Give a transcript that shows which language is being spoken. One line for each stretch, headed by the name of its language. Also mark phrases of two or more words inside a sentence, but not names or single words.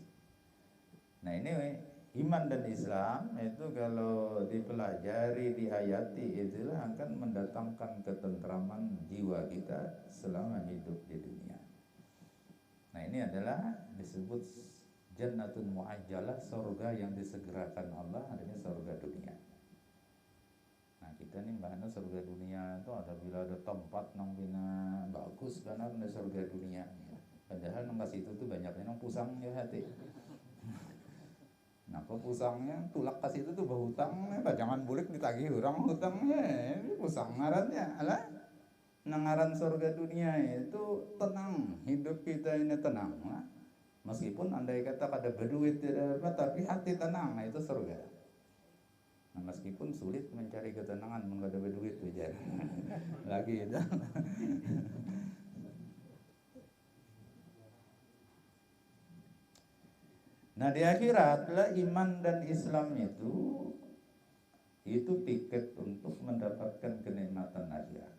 Indonesian: Nah, ini iman dan Islam itu kalau dipelajari, dihayati, itulah akan mendatangkan ketentraman jiwa kita selama hidup di dunia. Nah, ini adalah disebut
Arabic: جنة معجلة,
Indonesian: surga yang disegerakan Allah, adanya surga dunia.
Banjar: Nah, kita nih mbak surga dunia itu ada bila ada tempat nang bina bagus karena ada surga dunia. Padahal nang situ tuh banyaknya nang pusang ya hati. Nah, kok pusangnya tulak kasih itu tuh berhutang, jangan bulik ditagih orang hutangnya, ini pusang ngarannya, alah. Nangaran surga dunia itu tenang, hidup kita ini tenang.
Indonesian: Nah, meskipun andai kata pada berduit tidak apa, tapi hati tenang, nah itu surga. Nah, meskipun sulit mencari ketenangan menghadapi berduit aja, lagi itu. Nah, di akhirat lah iman dan Islam itu tiket untuk mendapatkan kenikmatan akhirat.